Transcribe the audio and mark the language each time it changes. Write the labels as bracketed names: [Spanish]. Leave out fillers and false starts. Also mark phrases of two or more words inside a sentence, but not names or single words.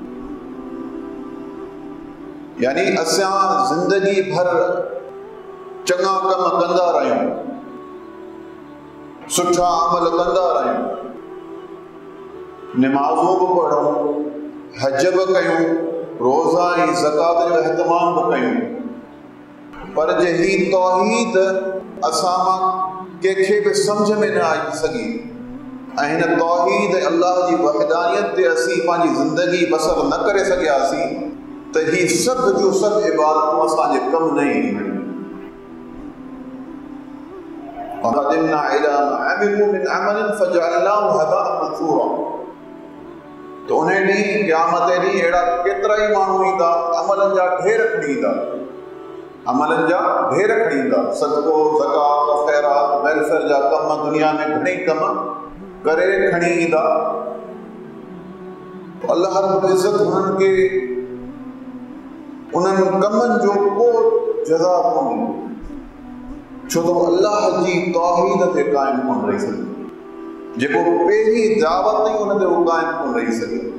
[Sindhi] یعنی اساں زندگی بھر چنگا کم کندا رہیوں سٹھا عمل کندا رہیوں نمازوں کو پڑھوں حج بھی کیوں روزہ ऐं ज़कात जो एहतमाम बि कयूं, पर जे ही तौहीद असां मां कंहिंखे बि सम्झ में न अची सघी ऐं हिन तौहीद अल्लाह जी वहदानियत ते असीं पंहिंजी ज़िंदगी बसर न करे सघियासीं त ही सभु जो सभु इबादतूं असांजे कमु न ईंदियूं। [Arabic] وَقَدِمْنَا إِلَىٰ مَا عَمِلُوا مِنْ عَمَلٍ فَجَعَلْنَاهُ هَبَاءً مَنثُورًا۔ [Sindhi] تو انہیں ॾींहुं क़यामत ॾींहुं अहिड़ा केतिरा ई माण्हू ईंदा, अमलनि जा ढेर खणी ईंदा, अमलनि जा ढेर खणी ईंदा, सदको, ज़कात, ख़ैरात, वेलफेयर जा कम, दुनिया में घणेई कम करे खणी ईंदा। अल्लाह रब्बुल इज़्ज़त हुननि खे उन्हनि कमनि जो को जज़ा कोन्हे, छो तो अल्लाह जी तौहीद ते क़ाइम कोन रही सघे, जेको पहिरीं दावत ई हुन ते क़ाइम कोन रही सघे।